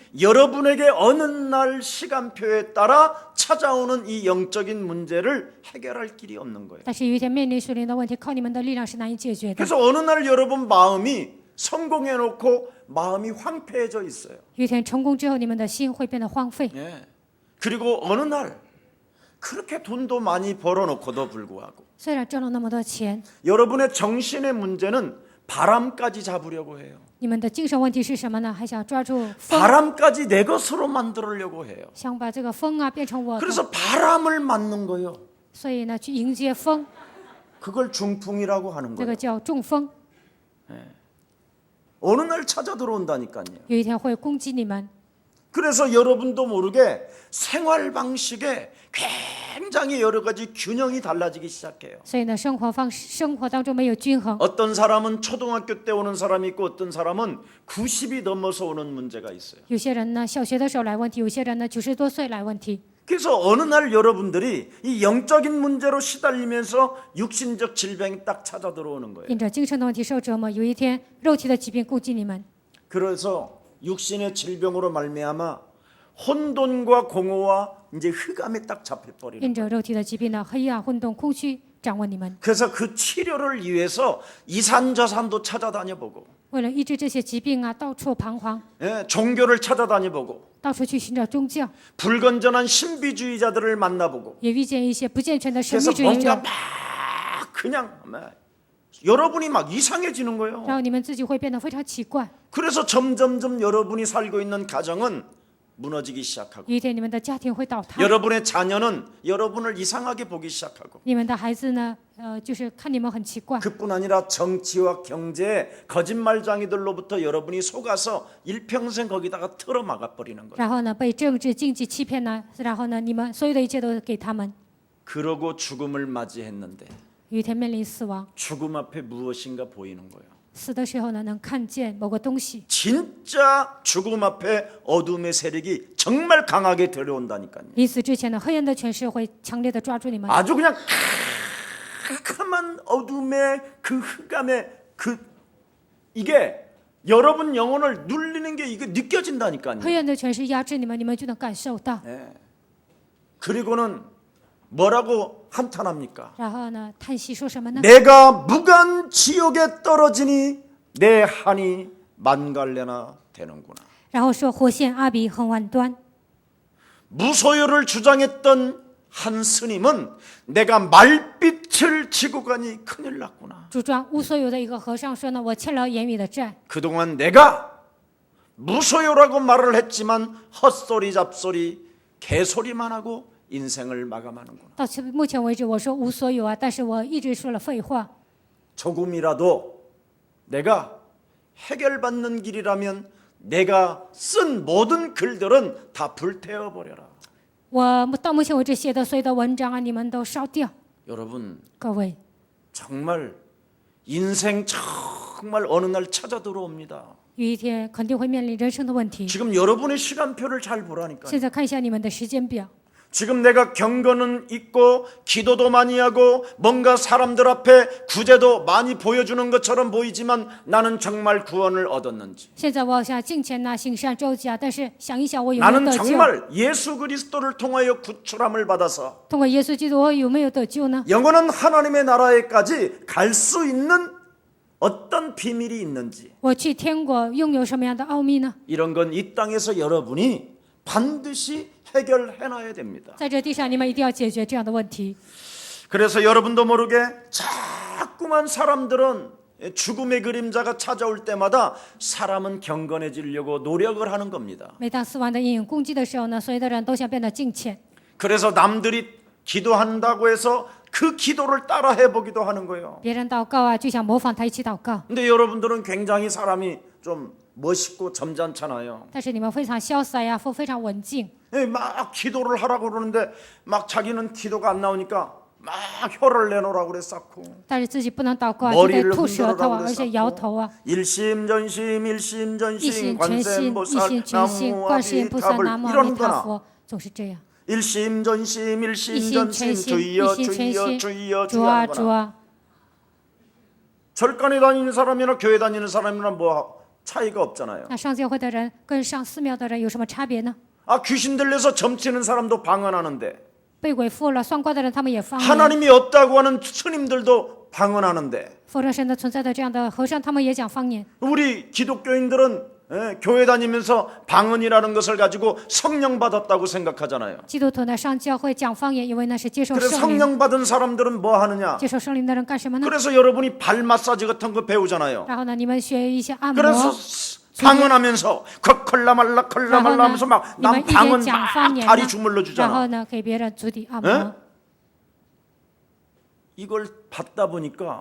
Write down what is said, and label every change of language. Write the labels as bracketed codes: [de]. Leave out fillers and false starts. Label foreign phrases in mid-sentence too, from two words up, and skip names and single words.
[ko] 여러분에게 어느 날 시간표에 따라 찾아오는 이 영적인 문제를 해결할 길이 없는 거예요. [zh] 但是有一天面临属灵的问题，靠你们的力量是难以解决的。 [ko] 그래서 어느 날 여러분 마음이 성공해놓고 마음이 황폐해져 있어요. [zh] 有一天成功之后，你们的心会变得荒废。 [ko] 그리고 어느 날 그렇게 돈도 많이 벌어놓고도 불구하고 [zh] 虽然挣了那么多钱， [ko] 여러분의 정신의 문제는 바람까지 잡으려고 해요. [zh] 你们的精神问题是什么呢？还想抓住风， [ko] 바람까지 내 것으로 만들려고 해요. [zh] 想把这个风啊变成我的， [ko] 그래서 바람을 맞는 거예요. [zh] 所以呢去迎接风， [ko] 그걸 중풍이라고 하는 [zh] 这 [ko] 거예요. [zh] 个叫中风。 [ko] 어느 날 찾아 들어온다니까요. [zh] 有一天会攻击你们， [ko] 그래서 여러분도 모르게 생활 방식에 굉장히 여러 가지 균형이 달라지기 시작해요. [zh] 所以呢生活当中没有均衡。 [ko] 어떤 사람은 초등학교 때 오는 사람이 있고 어떤 사람은 90이 넘어서 오는 문제가 있어요. [zh] 有些人呢小学的时候来问题，有些人呢90多岁来问题。 [ko] 그래서 어느 날 여러분들이 이 영적인 문제로 시달리면서 육신적 질병이 딱 찾아 들어오는 거예요. [zh] 因着精神的问题受折磨，有一天肉体的疾病攻击你们， [ko] 그래서 육신의 질병으로 말미암아 혼돈과 공허와 이제 흑암에 딱 잡혀버리는 [zh] 因着肉体的疾病呢，黑暗、混沌、空虚掌握你们。 [ko] 그래서 그 치료를 위해서 이산저산도 찾아다녀보고 [zh] 为了医治这些疾病啊，到处彷徨， [ko] 종교를 찾아다녀보고 [zh] 到处去寻找宗教， [ko] 불건전한 신비주의자들을 만나보고 [zh] 也遇见一些不健全的神 [ko] 그래서 [zh] 秘主义 [ko] 뭔가 [zh] 者， [ko] 막 그냥 여러분이 막 이상해지는 거예요. [zh] 然后你们自己会变得非常奇怪。 [ko] 그래서 점점점 여러분이 살고 있는 가정은 무너지기 시작하고 [zh] 有一天你们的家庭会倒塌， [ko] 여러분의 자녀는 여러분을 이상하게 보기 시작하고 [zh] 你们的孩子呢，就是看你们很奇怪。 [ko] 그뿐 아니라 정치와 경제의 거짓말장이들로부터 여러분이 속아서 일평생 거기다가 틀어막아 버리는 거예요. [zh] 然后呢，被政治、经济欺骗呢，然后呢，你们所有的一切都给他们。 [ko] 그러고 죽음을 맞이했는데 [zh] 有一天面临死亡， [ko] 죽음 앞에 무엇인가 보이는 거예요. [zh] 死的时候呢，能看见某个东西。 [ko] 진짜 죽음 앞에 어둠의 세력이 정말 강하게 들어온다니까요. [zh] 临死之前呢，黑暗的权势会强烈的抓住你们， [ko] 아주 그냥 캄캄한 어둠의 그 흑암의 이게 여러분 영혼을 눌리는 게 이게 느껴진다니까요. [zh] 黑暗的权势压制你们，你们就能感受到。 [ko] 그리고는 뭐라고 한탄합니까? [zh] 然后呢，叹息说什么呢？ [ko] 내가 무간 지옥에 떨어지니 내 한이 만갈래나 되는구나. [zh] 然后说火线阿比很万端。 [ko] 무소유를 주장했던 한 스님은 내가 말빛을 지고 가니 큰일 났구나. [zh] 主张无所有的一个和尚说呢，我欠了言语的债。 [ko] 그동안 내가 무소유라고 말을 했지만 헛소리 잡소리 개소리만 하고 인생을 마감하는구나. [zh] 到目前为止，我说无所有啊，但是我一直说了废话。 [ko] 조금이라도 내가 해결받는 길이라면 내가 쓴 모든 글들은 다 불태워 버려라. [zh] 我到目前为止写的所有的文章啊，你们都烧掉。 [ko] 여러분 [zh] 各位， [ko] 정말 인생 정말 어느 날 찾아 들어옵니다. [zh] 有一天肯定会面临人生的问题。 [ko] 지금 여러분의 시간표를 잘 보라니까. [zh] 现在看一下你们的时间表。 [ko] 지금 내가 경건은 있고 기도도 많이 하고 뭔가 사람들 앞에 구제도 많이 보여주는 것처럼 보이지만 나는 정말 구원을 얻었는지 [zh] 现在我好像敬虔呐、行善周济啊，但是想一想，我有没有 [ko] 나는 [zh] 得救？ [ko] 정말 예수 그리스도를 통하여 구출함을 받아서 [zh] 通过耶稣基督，我有没有得救呢？ [ko] 영원한 하나님의 나라에까지 갈 수 있는 어떤 비밀이 있는지 [zh] 我去天国拥有什么样的奥秘呢？ [ko] 이런 건 이 땅에서 여러분이 반드시 해결해놔야 됩니다. [zh] 在这地上，你们一定要解决这样的问题。 [ko] 그래서 여러분도 모르게 자꾸만 사람들은 죽음의 그림자가 찾아올 때마다 사람은 경건해지려고 노력을 하는 겁니다. [zh] 每当死亡的阴影攻击的时候呢，所有的人都想变得敬虔， [ko] 그래서 남들이 기도한다고 해서 그 기도를 따라 해보기도 하는 거예요. [zh] 别人祷告啊，就想模仿他一起祷告。 [ko] 근데 여러분들은 굉장히 사람이 좀 멋있고 점잖잖아요. [zh] 但是你们非常潇洒呀，非常文静， [ko] 막 기도를 하라고 그러는데 막 자기는 기도가 안 나오니까 막 혀를 내놓으라고 그래 쌓고 [zh] 但是自己不能祷告啊，就在 [ko] 머리를 [zh] 吐舌头 [ko] 흔들으라고 [zh] 啊， [ko] 그래 [zh] 而且摇头 [ko] 쌓고 [zh] 啊。 [ko] 일심전심 [zh] 一 [ko] 일심전심 [zh] 心全心， [ko] 관세음보살 [zh] 一心全心，观世音菩萨， [ko] 나무아비탑을 [zh] 南无阿弥陀 [ko] 이러는구나. [zh] 佛，总是这样。 [ko] 일심전심 [zh] 一心 [ko] 일심전심 [zh] 全心， [ko] 주여 [zh] 一心全 [ko] 주여 [zh] 心， [ko] 주여 [zh] 主啊 [ko] 주여 [zh] 主啊。 [ko] 절간에 다니는 사람이나 교회 다니는 사람이나 뭐 차이가 없잖아요. [zh] 那上教会的人跟上寺庙的人有什么差别呢？ [ko] 아 귀신 들려서 점치는 사람도 방언하는데 [zh] 被鬼附了、算卦的人，他们也方言； [ko] 하나님이 없다고 하는 스님들도 방언하는데 [zh] 否认神的存在的这样的和尚，他们也讲方言。 [ko] 우리 기독교인들은 교회 다니면서 방언이라는 것을 가지고 성령 받았다고 생각하잖아요. [zh] 基督徒呢上教会讲方言，因为那是接受 [ko] 그래서 [zh] 圣灵。 [ko] 성령 받은 사람들은 뭐 하느냐? [zh] 接受圣灵的人干什么呢？ [ko] 그래서 여러분이 발 마사지 같은 거 배우잖아요. [zh] 然后呢，你们学一些按 [ko] 그래서 [zh] 摩， [ko] 방언하면서 콜라말라 [zh] 然后 [ko] 콜라말라 [zh] 呢 [ko] 하면서 ， [zh] 你 [ko] 막 [zh] 们 [ko] 난 [zh] 一边 [ko] 방언 [zh] 讲 [ko] 막 [zh] 方言 [ko] 다리 [zh] 呢， [ko] 주물러 [zh] 然后 [ko] 주잖아. [zh] 呢给别人足底按 [ko] 에? [zh] 摩， [ko] 이걸 받다 보니까